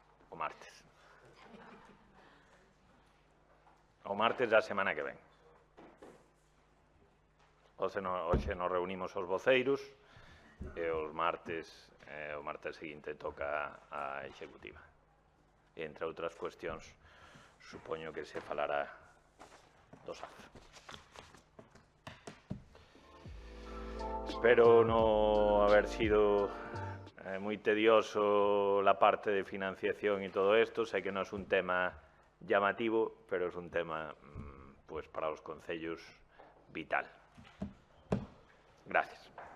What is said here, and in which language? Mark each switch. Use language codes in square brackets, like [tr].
[gl] O martes. O martes da semana que ven. O hoxe nos reunimos os voceiros e o martes seguinte toca a executiva. E, entre outras cuestións, supoño que se falará do SAF. [es] Espero no haber sido muy tedioso la parte de financiación y todo esto. Sé que no es un tema llamativo, pero es un tema pues para los concellos vital. Gracias.